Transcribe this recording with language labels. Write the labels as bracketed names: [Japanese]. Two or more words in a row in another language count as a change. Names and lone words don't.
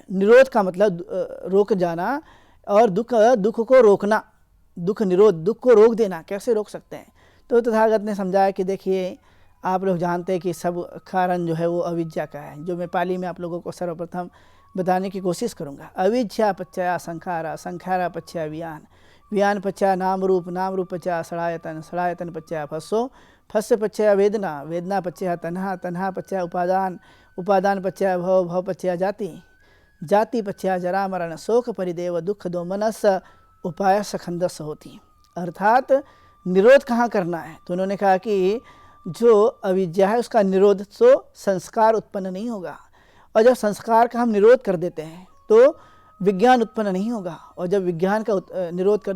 [Hindi] निरोध का मतलब रोक जाना, और दुख को रोकना, दुख निरोध, दुख को रोक देना। कैसे रोक सकते हैं। तो तथागत ने समझाया कि देखिए, आप लोग जानते हैं कि सब कारण जो है वो अविद्या का है, जो मैं पाली में आप लोगों को सर्वप्रथम बताने की कोशिश करूँगा। [Pali] अविद्या पच्चया संखारा, संखारा पच्चया वियान, वियान पच्चया नाम रूप, नाम रूप पच्चया षडायतन, षडायतन पच्चया फस्सो, फस्य पच्चया वेदना, वेदना पच्चया तन्हा, तन्हा पच्चया उपादान, उपादान पच्चया भव, भव पच्चया जाति, जाति पच्चया जरा मरण, शोक परिदेव दुख दो मनस उपाय सखंदस होती। [Hindi] अर्थात निरोध कहाँ करना है। तो उन्होंने कहा कि जो अविद्या है उसका निरोध तो संस्कार उत्पन्न नहीं होगा, और जब संस्कार का हम निरोध कर देते हैं तो विज्ञान उत्पन्न नहीं होगा, और जब विज्ञान का निरोध कर